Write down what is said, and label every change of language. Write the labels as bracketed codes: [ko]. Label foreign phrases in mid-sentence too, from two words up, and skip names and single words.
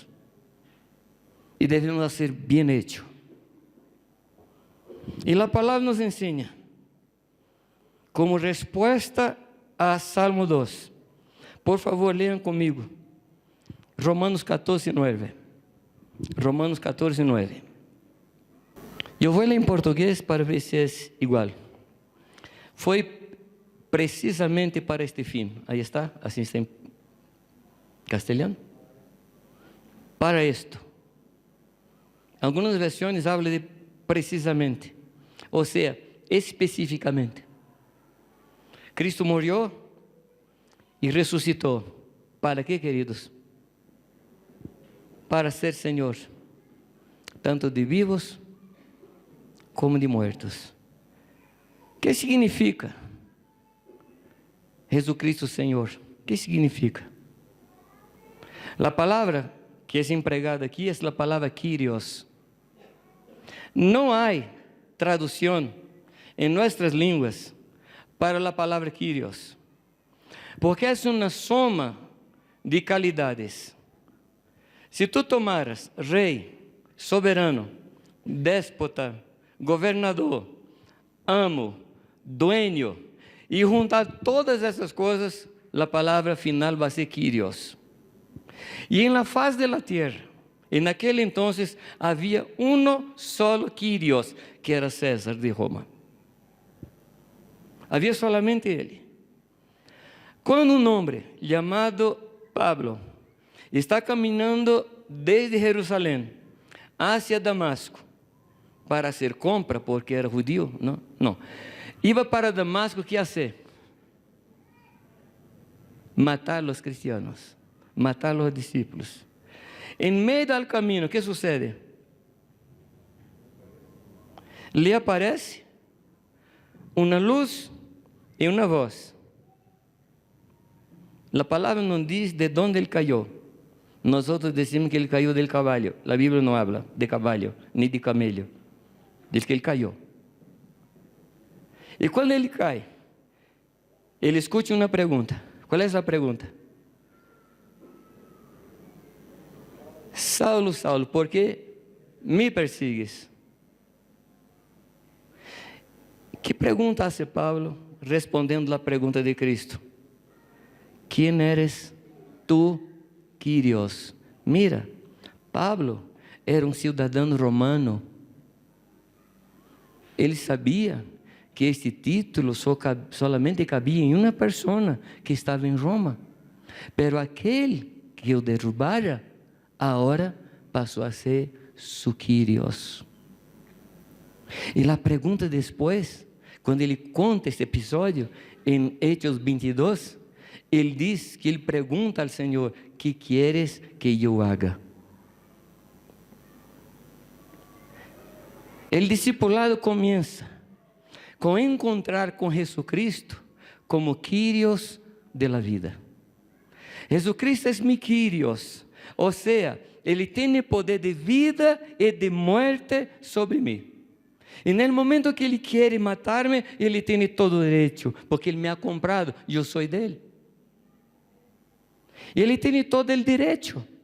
[es] Y debemos hacer bien hecho. Y la palabra nos enseña, como respuesta a Salmo 2. Por favor, lean conmigo. Romanos 14:9. Romanos 14:9. [pt] Eu vou ler em português para ver se é igual. Foi precisamente para este fim. Aí está, assim está em castelhano. [es] Para esto. [pt] Algumas versões hablam de precisamente, ou seja, especificamente. Cristo morreu e ressuscitou. Para quê, queridos? Para ser Senhor, [es] tanto de vivos como de muertos. [pt] O que significa Jesucristo Senhor? O que significa? A palavra que é empregada aqui é a palavra Kyrios. Não há tradução em nossas línguas para a palavra Kyrios, porque é uma soma de qualidades. Se tu tomaras rei, soberano, déspota, governador, amo, dueño, e juntar todas essas coisas, a palavra final vai ser Kyrios. E em [es] la faz de la tierra, en aquel entonces havia uno solo Kyrios, que era César de Roma. [pt] Havia solamente ele. Quando um homem chamado Pablo está caminhando desde Jerusalém hacia Damasco para hacer compra, porque era judío, não. [es] Iba para Damasco, ¿qué hacer? Matar a los cristianos, matar a los discípulos. En medio del camino, ¿qué sucede? Le aparece una luz y una voz. La palabra no dice de dónde él cayó. Nosotros decimos que él cayó del caballo. La Biblia no habla de caballo ni de camello. Dice que él cayó. [pt] E quando ele cai, ele escuta uma pergunta. Qual é essa pergunta? [es] Saulo, Saulo, ¿por que me persigues? [pt] Que pergunta hace Pablo respondendo a pergunta de Cristo? [es] ¿Quién eres tú, Kyrios? [pt] Mira, Pablo era um cidadão romano. Ele sabia que este título solamente cabia em uma pessoa que estava em Roma. Pero aquele que o derrubara, agora passou a ser su Kyrios. E a pergunta depois, quando ele conta este episódio, em Hechos 22, ele diz que ele pergunta ao Senhor, [es] ¿qué quieres que eu haga? [pt] O discipulado começa com encontrar com Jesucristo como Kyrios [es] de la vida. [pt] Jesucristo é mi Kyrios, ou seja, Ele tem poder de vida e de morte sobre mim. E no momento que Ele quer matar-me, Ele tem todo o direito, porque Ele me [es] ha comprado, [pt] eu sou dele. Ele tem todo o direito.